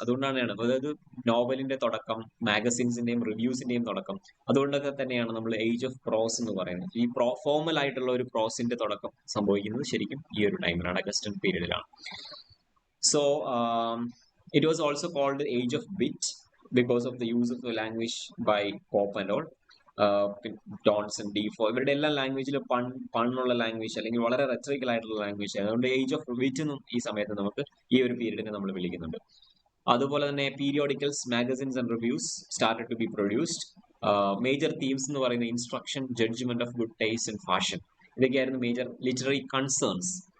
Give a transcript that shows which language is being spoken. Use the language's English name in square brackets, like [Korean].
[Malayalam] അതുകൊണ്ടാണ്, അതായത് നോവലിന്റെ തുടക്കം, മാഗസിൻസിന്റെയും റിവ്യൂസിന്റെയും തുടക്കം. അതുകൊണ്ടൊക്കെ തന്നെയാണ് നമ്മൾ ഏജ് ഓഫ് പ്രോസ് എന്ന് പറയുന്നത്. ഈ ഫോർമൽ ആയിട്ടുള്ള ഒരു പ്രോസിന്റെ തുടക്കം സംഭവിക്കുന്നത് ശരിക്കും ഈ ഒരു ടൈമിലാണ്, Augustan പീരീഡിലാണ്. [English] So it was also called the Age of Wit because of the use of the language by Pope and all. [Malayalam] Johnson, Defoe, ഇവരുടെ എല്ലാ ലാംഗ്വേജിലും പണ്ണുള്ള ലാംഗ്വേജ് അല്ലെങ്കിൽ വളരെ റെറ്ററിക്കൽ ആയിട്ടുള്ള ലാംഗ്വേജ്. അതുകൊണ്ട് ഏജ് ഓഫ് വിറ്റ് എന്നും ഈ സമയത്ത് നമുക്ക് ഈ ഒരു പീരീഡിനെ നമ്മൾ വിളിക്കുന്നുണ്ട്. [English] അതുപോലെ തന്നെ periodicals, magazines and reviews started to be produced. Major themes [Malayalam] എന്ന് പറയുന്ന [English] instruction, judgement of good taste and fashion, [Malayalam] ഇതൊക്കെയായിരുന്നു [English] major literary concerns